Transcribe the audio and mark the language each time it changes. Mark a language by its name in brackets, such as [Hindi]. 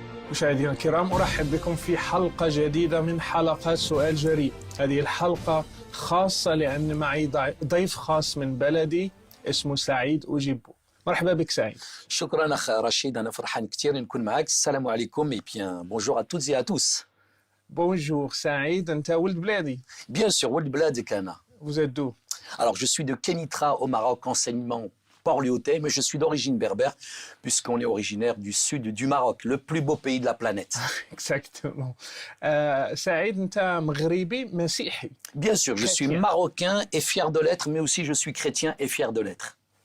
[Arabic] مشاهدينا الكرام، أرحب بكم في حلقة جديدة من حلقات سؤال جريء. هذه الحلقة خاصة لأن معي ضيف خاص من بلدي اسمه سعيد أوجيبو. مرحبا بك سعيد. شكرا أخ رشيد، أنا فرحان كثير نكون معك. السلام عليكم [French] et bien bonjour à toutes et à tous. [Arabic] بونجور سعيد، أنت ولد بلادي؟ [French] Bien sûr, [Arabic] ولد بلادك أنا. [French] Vous êtes d'où? Alors je suis de Kenitra au Maroc, enseignement Port-Lyautey, mais je suis d'origine berbère puisqu'on est originaire du sud du Maroc, le plus beau pays de la planète. Exactement. [Arabic] سعيد، أنت مغربي مسيحي. [French] Bien sûr, je suis marocain et fier de l'être, mais aussi je suis chrétien et fier de l'être.